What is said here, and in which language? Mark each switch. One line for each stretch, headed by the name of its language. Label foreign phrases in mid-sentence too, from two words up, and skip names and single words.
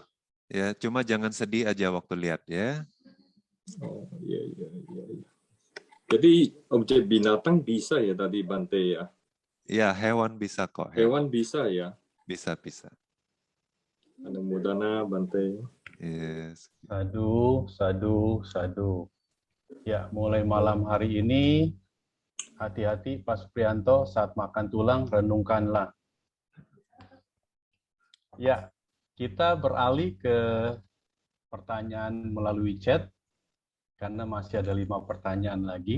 Indonesian: Ya, cuma jangan sedih aja waktu lihat, ya. Oh, iya. Jadi objek binatang bisa ya tadi Bante ya? Ya, hewan bisa kok. Hewan bisa ya? Bisa. Mudah-mudahan Bante. Yes.
Pali: Sadu, sadu, sadu.
Indonesian: Ya, mulai malam hari ini, hati-hati Pak Suprianto saat makan tulang, renungkanlah. Ya, kita beralih ke pertanyaan melalui chat, karena masih ada 5 pertanyaan lagi.